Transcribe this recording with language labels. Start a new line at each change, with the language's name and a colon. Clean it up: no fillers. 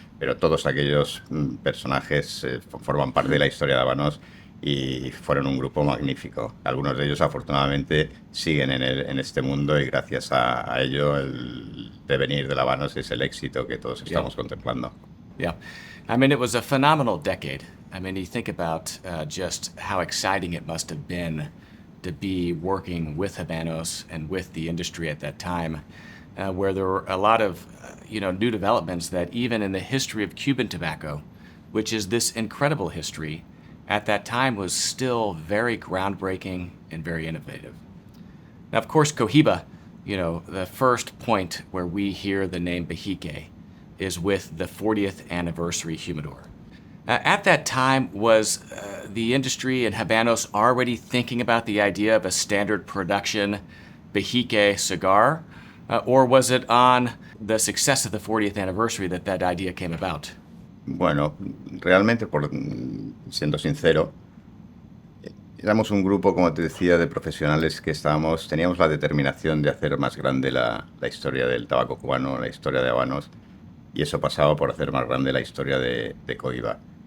Spanish: Pero todos aquellos personajes forman parte de la historia de Habanos y fueron un grupo magnífico. Algunos de ellos afortunadamente siguen en este mundo y gracias a ello el devenir de Habanos es el éxito que todos estamos contemplando.
English: Yeah. I mean, it was a phenomenal decade. I mean, you think about just how exciting it must have been to be working with Habanos and with the industry at that time, where there were a lot of, new developments that even in the history of Cuban tobacco, which is this incredible history, at that time was still very groundbreaking and very innovative. Now, of course, Cohiba, the first point where we hear the name Bejique is with the 40th anniversary humidor. At that time, was the industry and Habanos already thinking about the idea of a standard production Bejique cigar? Or was it on the success of the 40th anniversary that that idea came about?
Spanish: Bueno, realmente, siendo sincero, éramos un grupo, como te decía, de profesionales que teníamos la determinación de hacer más grande la historia del tabaco cubano, la historia de Habanos, y eso pasaba por hacer más grande la historia de Cohiba.